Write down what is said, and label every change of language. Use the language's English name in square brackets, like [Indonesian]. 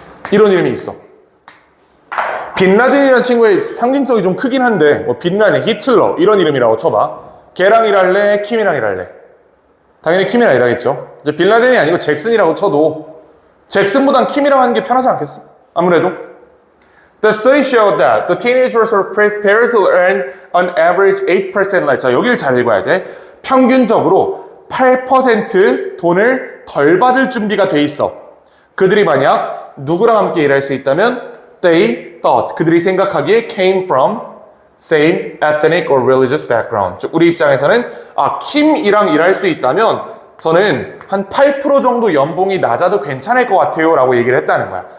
[Korean] 이런 이름이 있어. 빈 라덴이라는 친구의 상징성이 좀 크긴 한데, 뭐 빈 라덴, 히틀러 이런 이름이라고 쳐봐. 걔랑 일할래? 킴이랑 일할래? 당연히 킴이랑 일하겠죠. 이제 빈 라덴이 아니고 잭슨이라고 쳐도 잭슨보단 킴이랑 하는 게 편하지 않겠어? 아무래도. [English] The study showed that the teenagers were prepared to earn on average 8% less. [Korean] 자, 여기를 잘 읽어야 돼. 평균적으로 8% 돈을 덜 받을 준비가 돼 있어. 그들이 만약 누구랑 함께 일할 수 있다면 [English] they thought, [Korean] 그들이 생각하기에 [English] came from same ethnic or religious background. [Korean] 즉, 우리 입장에서는 킴이랑 일할 수 있다면 저는 한 8% 정도 연봉이 낮아도 괜찮을 것 같아요 라고 얘기를 했다는 거야.